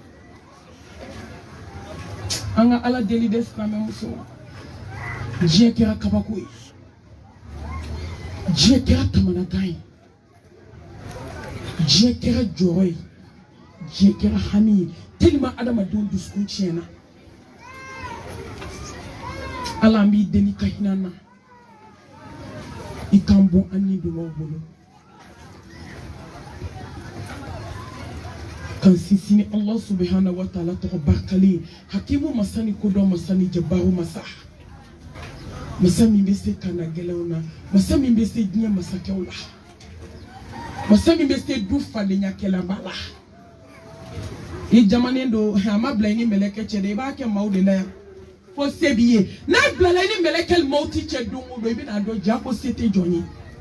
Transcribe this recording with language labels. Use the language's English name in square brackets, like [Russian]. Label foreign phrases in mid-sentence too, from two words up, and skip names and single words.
[Bambara] an ka ala deli de silamɛmuso diɲɛ kɛra kabako ye diɲɛ kɛra kamanagan ye diɲɛ kɛra jɔrɔ ye diɲɛ kɛra hami ye tellement adamadenw dusukun tiɲɛna ala an b'i deli ka hinɛ an na i k'an bɔ an ni dungɔw bolo kan sinsin [Arabic] الله سبحانه وتعالى [Bambara] tɔgɔ barikalen hakimu masa ni kodɔn masa ni jabaru masa masa min bɛ se kana gɛlɛnw na masa min bɛ se diɲɛ masakɛw la masa min bɛ se du fadenya kɛlɛba la i jamanen don a ma bila i ni mɛlɛkɛ cɛ dɛ i b'a kɛ maaw de la yan fo se b'i ye n'a bilala i ni mɛlɛkɛ maaw ti cɛ don o don i bɛna dɔn ja ko se tɛ jɔn ye